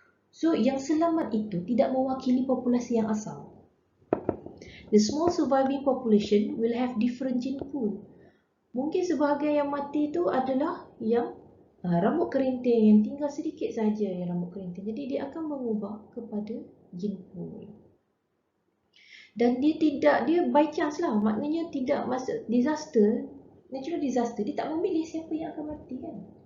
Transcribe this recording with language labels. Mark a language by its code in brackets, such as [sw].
[ms] So yang selamat itu tidak mewakili populasi yang asal. [en] The small surviving population will have different gene pool. [ms] Mungkin sebahagian yang mati itu adalah yang rambut kerinting, yang tinggal sedikit saja yang rambut kerinting. Jadi dia akan mengubah kepada gene pool. Dan dia [en] by chance [ms] lah, maknanya tidak masuk disaster, natural disaster, dia tak memilih siapa yang akan mati kan.